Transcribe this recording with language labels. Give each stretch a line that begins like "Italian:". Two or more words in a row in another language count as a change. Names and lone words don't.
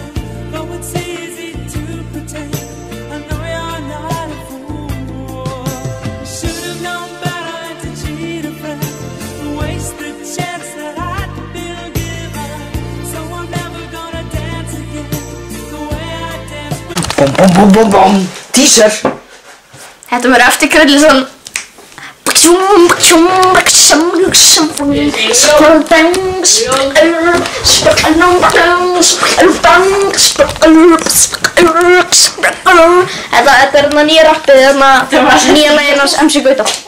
English: Though it's easy to pretend, I know you're not a fool. Should have known better to cheat a friend, waste the chance that I'd been given. So I'm never gonna dance again the way I danced. Teaser.
Icelandic: Þetta verður eftir Krullisson. Þetta er nýja rappið, nýja laginn hans MC Gauta.